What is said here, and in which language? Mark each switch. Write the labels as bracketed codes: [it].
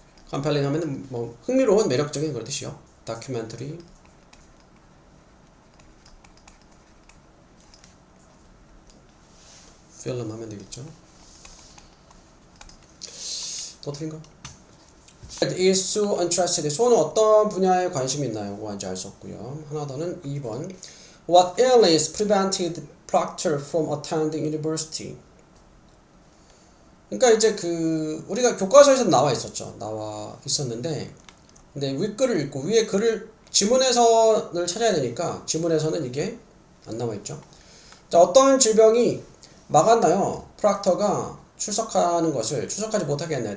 [ko] compelling 하면은 뭐 흥미로운, 매력적인 그런 뜻이요. 다큐멘터리 필름 하면 되겠죠. 더 틀린가? [en] is so interested. [ko] 소는 어떤 분야에 관심이 있나요? 뭐인지 알 수 없고요. 하나 더는 2번. [en] What illness prevented Proctor from attending university? [ko] 그러니까 이제 그 우리가 교과서에서 나와 있었는데, 근데 윗글을 읽고 위에 글을 지문에서를 찾아야 되니까 지문에서는 이게 안 나와 있죠. 자, 어떤 질병이 막았나요? 프락터가 출석하지 못하게 했나요?